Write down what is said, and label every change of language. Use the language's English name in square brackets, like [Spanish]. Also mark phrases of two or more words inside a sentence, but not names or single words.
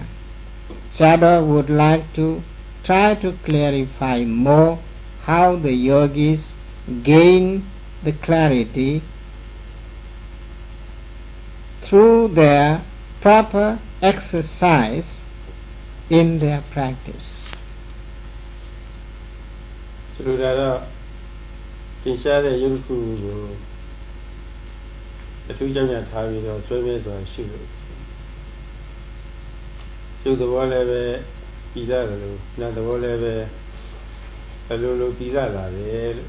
[English] Sayadaw would like to try to clarify more how the yogis gain the clarity through their proper exercise in their practice. [Burmese] ဆိုလိုတာတော့သင်ရှားတဲ့ရုပ်ခုကိုအထူးကြောင့်ထားပြီးတော့ဆွဲမြဲစွာရှုလို့ရုပ်သဘောလည်းပဲပြီးသားတယ်လို့နာမ်သဘောလည်းပဲအလိုလိုပြီးသားလာတယ်လို့